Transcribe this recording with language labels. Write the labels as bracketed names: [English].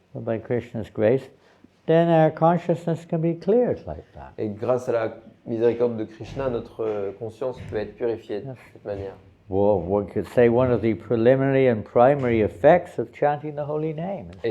[English] But by Krishna's grace, then our consciousness can be cleared like that. [French] Et grâce à la miséricorde de Krishna, notre conscience peut être purifiée de cette manière. [English] Well, one could say one of the preliminary and primary effects of chanting the holy name is